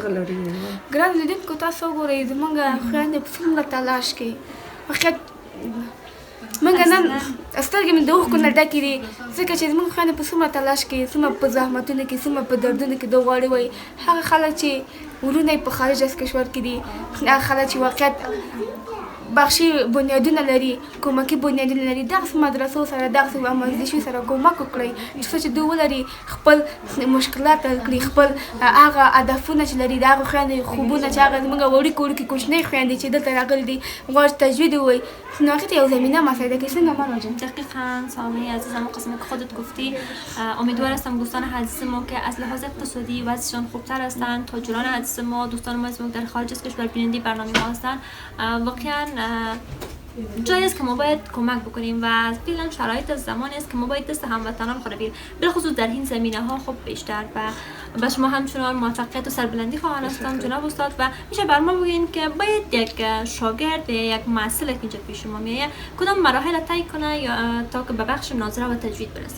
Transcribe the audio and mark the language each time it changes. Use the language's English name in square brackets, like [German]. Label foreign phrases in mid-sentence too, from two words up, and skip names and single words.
[Pashto] دغه له رویه وایم. ګران لیدونکو تاسو وګورئ زموږ خویندې په څومره تلاش کوي. واقعیت موږ نن سترګې مې د اوښکو نه ډکې دي ځکه چې زموږ خویندې په څومره تلاش کوي، څومره په زحمتونو کې، څومره په دردونو کې دوی غواړي وایي هغه خلک چې ورونه په [Persian] خارج از کشور [Pashto] کې دي هغه خلک چې واقعیت بخشي بنیادونه لري کومکي بنیادونه لري دغه مدرسو سره دغه آموزشي سره کومک وکړي چې دوی ولري خپل مشکلات حل کړي خپل هغه هدفونه چې لري دغه خويندې خوبونه چې هغه موږ وړي کوچنۍ خويندې چې دلته راغلي دي غواړي تجوید وي نو هغه یو زمینه مساعده کوي څنګه مراجعه [Persian] دقیقاً سامی عزیزم قسمی که خودت گفتی امیدوار هستم دوستان عزیز ما که از لحاظ اقتصادی وضعشان خوبتر هستند تاجران عزیز ما دوستان ما در خارج از کشور بیننده برنامه ما هستند واقعا جایی است که ما باید کمک بکنیم و فعلا شرایط از زمانی است که ما باید دست هموطنان خود بگیریم بالخصوص در این زمینه ها خب بیشتر و به شما همچنان موفقیت و سربلندی خواهان هستم جناب استاد و میشه بر ما بگین که باید یک شاگرد یک محصل که اینجا پیش ما میآید کدام مراحل طی کنه یا تا که به بخش ناظره و تجوید برسه.